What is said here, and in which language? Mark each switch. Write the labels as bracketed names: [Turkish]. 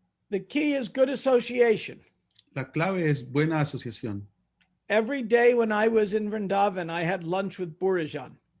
[English] The key is good association. [Spanish] La clave es buena asociación. [English] Every day when I was in Vrindavan, I had lunch with Burijan.